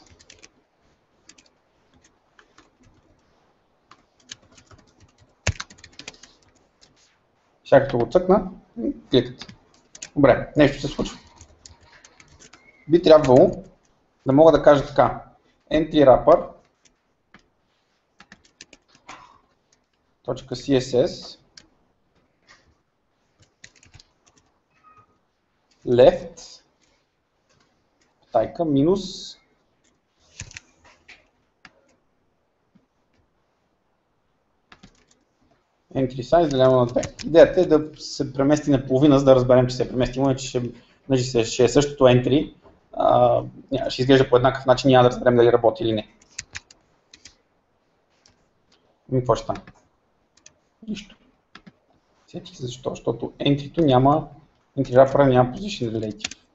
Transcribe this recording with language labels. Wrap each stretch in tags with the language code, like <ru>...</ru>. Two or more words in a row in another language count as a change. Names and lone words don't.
<bg>Сега като го цъкна, кликате. Добре, нещо се случва. Би трябвало да мога да кажа така.</bg> <en>Entry wrapper .css left</en> <bg>тайка минус</bg> <en>entry size</en> <bg>делено на 2. Идеята е да се премести на половина, за да разберем, че се е преместимо, иначе ще е същото entry, ще изглежда по еднакъв начин, няма да разберем дали работи или не. И какво ще стане? Нищо. Сетих се защо, защото entry-то няма,</bg> <en>entry wrapper няма position relative.</en>